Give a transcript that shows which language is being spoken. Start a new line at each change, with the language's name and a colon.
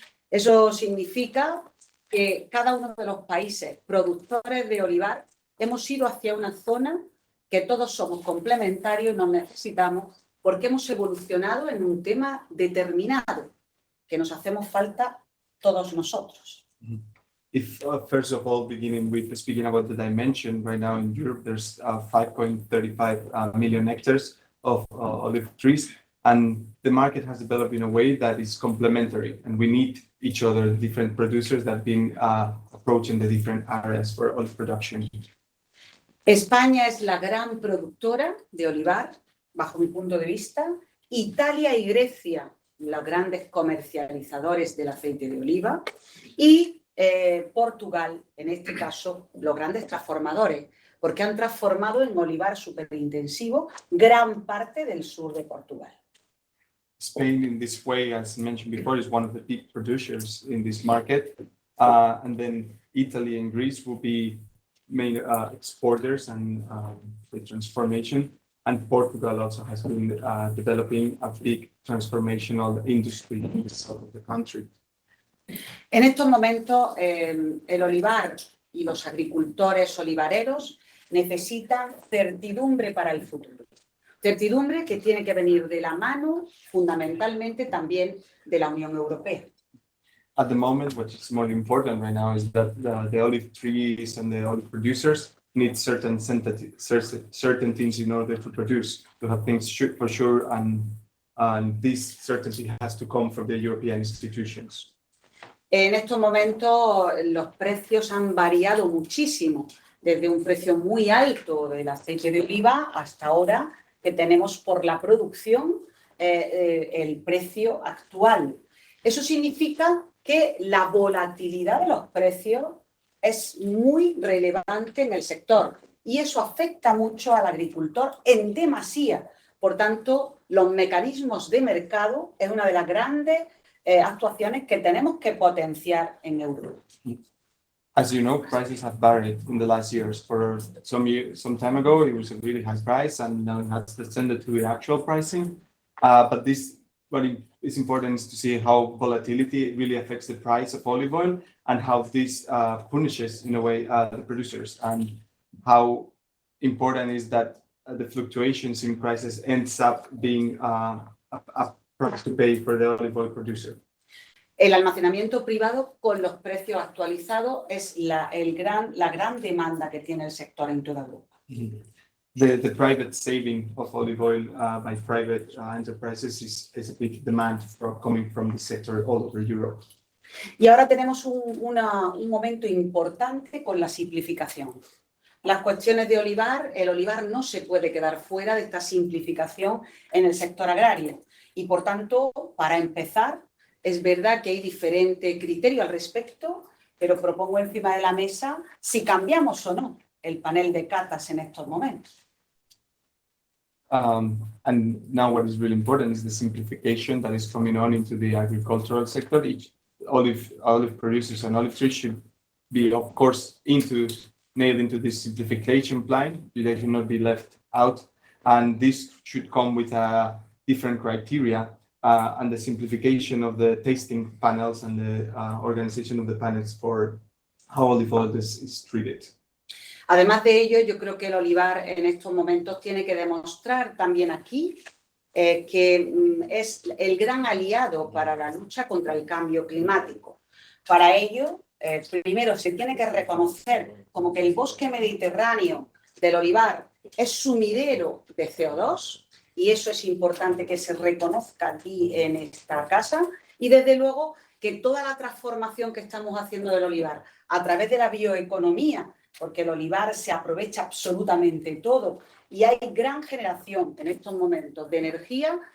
Spanish: Eso significa que cada uno de los países productores de olivar hemos ido hacia una zona que todos somos complementarios y nos necesitamos porque hemos evolucionado en un tema determinado, que nos hacemos falta todos nosotros.
English: If first of all, speaking about the dimension, right now in Europe, there's 5.35 million hectares of olive trees, and the market has developed in a way that is complementary, and we need each other, different producers that have been approaching the different areas for olive production.
Spanish: España es la gran productora de olivar, bajo mi punto de vista. Italia y Grecia, los grandes comercializadores del aceite de oliva. Y Portugal, en este caso, los grandes transformadores, porque han transformado en olivar superintensivo gran parte del sur de Portugal.
English: Spain, in this way, as mentioned before, is one of the big producers in this market. And then Italy and Greece will be main exporters and the transformation. And Portugal also has been developing a big transformational industry in the south of the country.
Spanish: En estos momentos, el olivar y los agricultores olivareros necesitan certidumbre para el futuro. Certidumbre que tiene que venir de la mano fundamentalmente también de la Unión Europea.
English: At the moment, what is more important right now is that the olive trees and the olive producers need certain things in order to produce, to have things for sure, and this certainty has to come from the European institutions.
Spanish: En estos momentos los precios han variado muchísimo, desde un precio muy alto del aceite de oliva hasta ahora que tenemos por la producción el precio actual. Eso significa que la volatilidad de los precios es muy relevante en el sector y eso afecta mucho al agricultor en demasía. Por tanto, los mecanismos de mercado es una de las grandes actuaciones que tenemos que potenciar en Europa.
English: As you know, prices have varied in the last years. For some time ago, it was a really high price, and now it has descended to the actual pricing. But what is important is to see how volatility really affects the price of olive oil and how this punishes, in a way, the producers, and how important is that the fluctuations in prices ends up being a price to pay for the olive oil producer.
Spanish: El almacenamiento privado con los precios actualizados es la gran demanda que tiene el sector en toda Europa.
English: The private saving of olive oil by private enterprises is a big demand coming from the sector all over Europe.
Spanish: Y ahora tenemos un momento importante con la simplificación. Las cuestiones de olivar, el olivar no se puede quedar fuera de esta simplificación en el sector agrario. Y por tanto, para empezar, es verdad que hay diferente criterio al respecto, pero propongo encima de la mesa si cambiamos o no el panel de catas en estos momentos.
English: And now what is really important is the simplification that is coming on into the agricultural sector. Each olive producers and olive trees should be, of course, nailed into this simplification plan. They should not be left out. And this should come with a different criteria and the simplification of the tasting panels and the organization of the panels for how olive oil is treated.
Spanish: Además de ello, yo creo que el olivar en estos momentos tiene que demostrar también aquí que es el gran aliado para la lucha contra el cambio climático. Para ello, primero se tiene que reconocer como que el bosque mediterráneo del olivar es sumidero de CO2 y eso es importante que se reconozca aquí en esta casa y desde luego que toda la transformación que estamos haciendo del olivar a través de la bioeconomía, porque el olivar se aprovecha absolutamente todo y hay gran generación en estos momentos de energía,